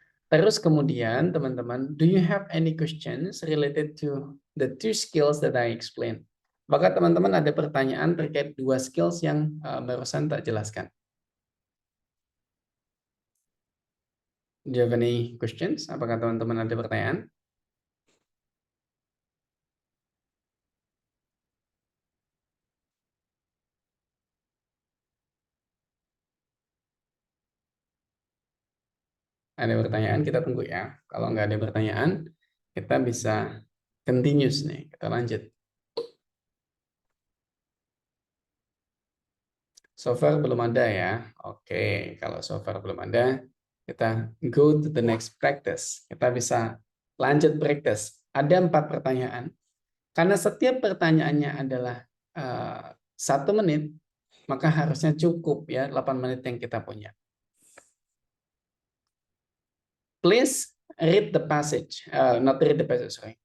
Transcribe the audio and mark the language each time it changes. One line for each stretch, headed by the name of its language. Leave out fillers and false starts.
Indonesian: Terus kemudian teman-teman,
English: do you have any questions related to the two skills that I explained?
Indonesian: Apakah teman-teman ada pertanyaan terkait dua skills yang barusan tak jelaskan?
English: Do you have any questions?
Indonesian: Apakah teman-teman ada pertanyaan? Ada pertanyaan, kita tunggu ya. Kalau nggak ada pertanyaan, kita bisa continuous nih. Kita lanjut. So far belum ada ya. Oke, kalau so far belum ada, kita
English: go to the next practice.
Indonesian: Kita bisa lanjut practice. Ada 4 pertanyaan. Karena setiap pertanyaannya adalah 1 menit, maka harusnya cukup ya 8 menit yang kita punya.
English: Please read the passage, not read the passage, sorry.